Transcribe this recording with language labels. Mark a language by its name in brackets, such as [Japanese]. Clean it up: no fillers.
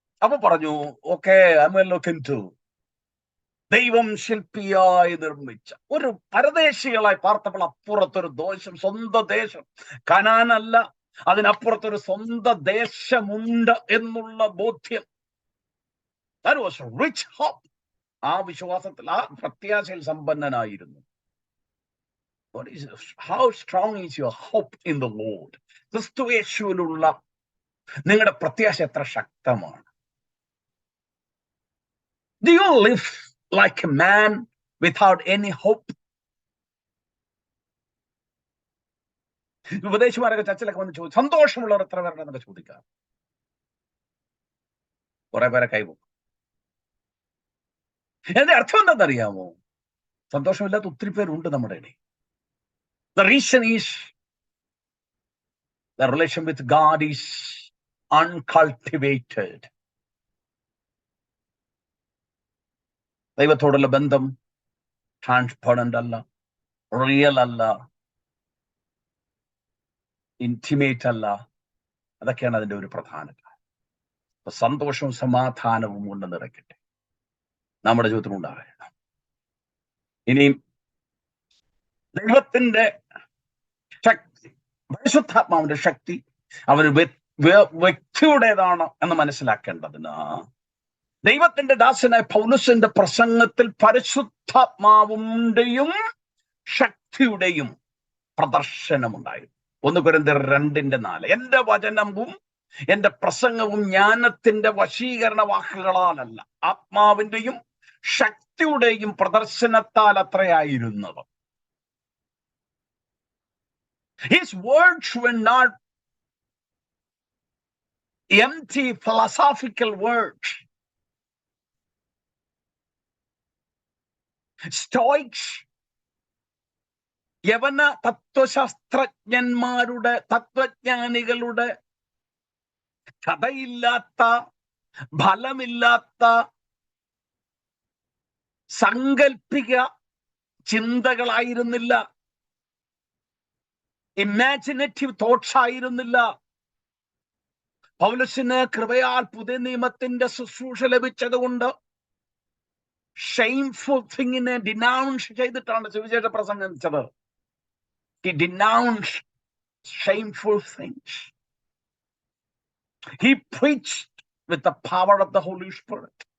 [Malayalam] അപ്പൊ പറഞ്ഞു, ഓക്കെ, ദൈവം ശില്പിയായി നിർമ്മിച്ച ഒരു പരദേശികളായി പാർത്തപ്പോൾ അപ്പുറത്തൊരു ദേശം, സ്വന്തം ദേശം കനാനല്ല, അതിനപ്പുറത്തൊരു സ്വന്തം ദേശമുണ്ട് എന്നുള്ള ബോധ്യം. [English] That was a rich hope. [Malayalam] ആ വിശ്വാസത്തിൽ, ആ പ്രത്യാശയിൽ സമ്പന്നനായിരുന്നു. [English] How strong is your hope in the Lord? [Malayalam] ക്രിസ്തു യേശുവിലുള്ള നിങ്ങളുടെ പ്രത്യാശ എത്ര ശക്തമാണ്? [English] Do you live like a man without any hope? [Malayalam] ഉപദേശിമാരൊക്കെ ചർച്ചിലൊക്കെ വന്ന് ചോദിച്ചു, സന്തോഷമുള്ളവർ എത്ര പേരുണ്ടെന്നൊക്കെ ചോദിക്കാം. കുറെ പേരെ കൈപോകും. എന്റെ അർത്ഥം എന്താണെന്നറിയാമോ? സന്തോഷമില്ലാത്ത ഒത്തിരി പേരുണ്ട് നമ്മുടെ ഇടയിൽ. [English] The reason is The relation with God is uncultivated. [Malayalam] ദൈവത്തോടുള്ള ബന്ധം ട്രാൻസ്പെറന്റ് അല്ല, റിയൽ അല്ല, ഇന്റിമേറ്റ് അല്ല. അതൊക്കെയാണ് അതിന്റെ ഒരു പ്രധാന കാര്യം. സന്തോഷവും സമാധാനവും കൊണ്ട് നിറയ്ക്കട്ടെ നമ്മുടെ ജീവിതത്തിൽ ഉണ്ടാകണം. ഇനിയും ദൈവത്തിന്റെ ശക്തി, പരിശുദ്ധാത്മാവിന്റെ ശക്തി അവന് വ്യക്തിയുടേതാണ് എന്ന് മനസ്സിലാക്കേണ്ടതിന് ദൈവത്തിന്റെ ദാസനായ പൗലോസിന്റെ പ്രസംഗത്തിൽ പരിശുദ്ധാത്മാവിന്റെയും ശക്തിയുടെയും പ്രദർശനമുണ്ടായിരുന്നു. 1 കൊരിന്ത്യർ 2:4. എന്റെ വചനവും എന്റെ പ്രസംഗവും ജ്ഞാനത്തിന്റെ വശീകരണ വാക്കുകളാലല്ല, ആത്മാവിന്റെയും ശക്തിയുടെയും പ്രദർശനത്താൽ അത്രയായിരുന്നത്. [English] His words were not empty philosophical words. [Malayalam] Stoics, യവന തത്വശാസ്ത്രജ്ഞന്മാരുടെ, തത്വജ്ഞാനികളുടെ കഥയില്ലാത്ത, ഫലമില്ലാത്ത സാങ്കല്പിക ചിന്തകളായിരുന്നില്ല, [English] imaginative thoughts [Malayalam] ആയിരുന്നില്ല. പൗലോസിന് കൃപയാൽ പുതിയ നിയമത്തിന്റെ ശുശ്രൂഷ ലഭിച്ചതുകൊണ്ട് ഷെയിംഫുൾ തിങ്ങിനെ ഡിനൗൺസ് ചെയ്തിട്ടാണ് സുവിശേഷ പ്രസംഗിച്ചത്. [English] He denounced shameful things. He preached with the power of the Holy Spirit.